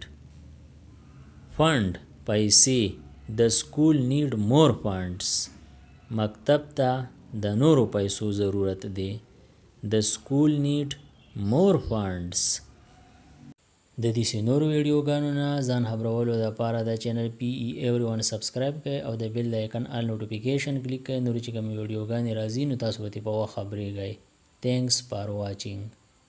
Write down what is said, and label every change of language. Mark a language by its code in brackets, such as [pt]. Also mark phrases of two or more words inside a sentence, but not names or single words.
[ps] fund پیسې. [en] the school need more funds. [ps] مکتب ته د نورو پیسو ضرورت دی. [en] the school need more funds. [ps] د دې نورو ویډیوګانو نه ځان خبرولو لپاره د چینل PE everyone سبسکرایب کړئ او د بیل د آیکن [en] all notification [ps] کلیک کړئ. نور چې کوم ویډیوګانې راځي نو تاسو به په وخت خبرېږئ. [en] Thanks for watching.